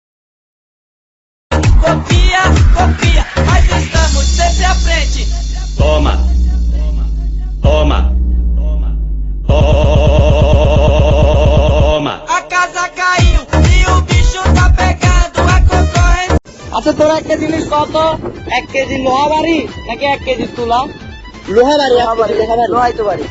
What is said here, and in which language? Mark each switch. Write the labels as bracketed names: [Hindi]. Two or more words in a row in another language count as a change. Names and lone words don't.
[Portuguese] Copia, copia, mas estamos sempre à frente. Toma, toma, toma, toma. A casa caiu e o bicho tá pegando a concorrência. [Bangla] আচ্ছা তোরা একটা জিনিস কত 1 কেজি লোহা বাড়ি নাকি 1 কেজি তুলা লোহা বাড়ি লোহাই তো বাড়ি